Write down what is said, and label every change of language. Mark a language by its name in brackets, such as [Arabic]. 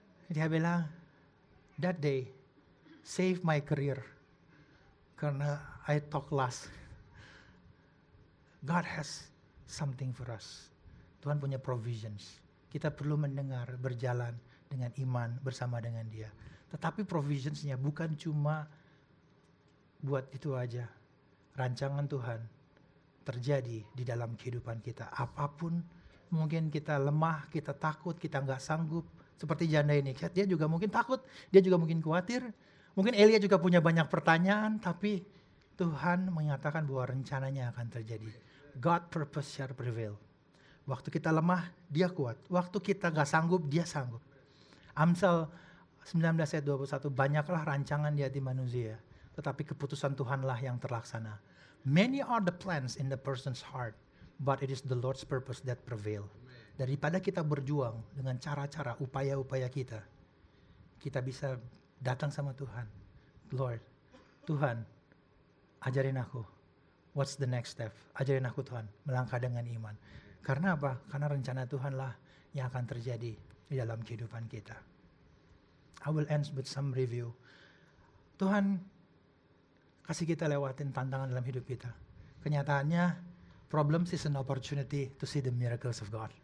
[Indonesian] Dia bilang, [English] that day save my career karena I talk last. God has something for us. [Indonesian] Tuhan punya provisions. Kita perlu mendengar, berjalan dengan iman bersama dengan Dia. Tetapi provisionsnya bukan cuma buat itu aja. Rancangan Tuhan terjadi di dalam kehidupan kita. Apapun mungkin kita lemah, kita takut, kita nggak sanggup. Seperti janda ini, dia juga mungkin takut, dia juga mungkin khawatir. Mungkin Elia juga punya banyak pertanyaan, tapi Tuhan menyatakan bahwa rencananya akan terjadi. [English] God purpose shall prevail. [Indonesian] Waktu kita lemah, Dia kuat. Waktu kita nggak sanggup, Dia sanggup. Amsal 19 ayat 21, banyaklah rancangan di hati manusia, tetapi keputusan Tuhanlah yang terlaksana. [English] Many are the plans in the person's heart, but it is the Lord's purpose that prevail. [Indonesian] Daripada kita berjuang dengan cara-cara, upaya-upaya kita bisa datang sama Tuhan. Lord, Tuhan, ajarin aku, [English] what's the next step? [Indonesian] Ajarin aku Tuhan, melangkah dengan iman. Karena apa? Karena rencana Tuhanlah yang akan terjadi di dalam kehidupan kita. [English] I will end with some review. [Indonesian] Tuhan kasih kita lewatin tantangan dalam hidup kita. [English] Kenyataannya, problems is an opportunity to see the miracles of God.